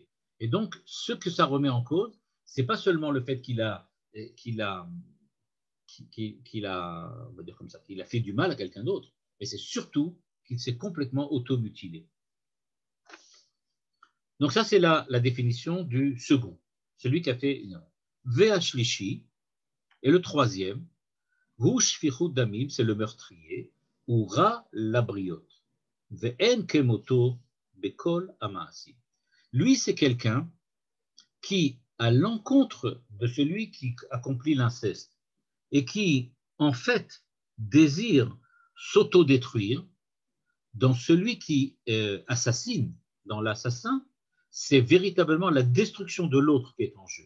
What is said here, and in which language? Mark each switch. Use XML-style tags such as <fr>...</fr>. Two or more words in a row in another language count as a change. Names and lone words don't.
<fr>Et donc, ce que ça remet en cause, c'est pas seulement le fait qu'il a, on va dire comme ça, qu'il a fait du mal à quelqu'un d'autre, mais c'est surtout qu'il s'est complètement automutilé. Donc ça, c'est la définition du second, celui qui a fait Ve'ashlishi, et le troisième,</fr> <he>הוא שפיכות דמים,</he> <fr>c'est le meurtrier, ou</fr> <he>רע לבריות, ואין כמותו בכל המעשים.</he> <fr>Lui, c'est quelqu'un qui, à l'encontre de celui qui accomplit l'inceste, et qui, en fait, désire s'autodétruire, dans celui qui assassine, dans l'assassin, c'est véritablement la destruction de l'autre qui est en jeu.</fr>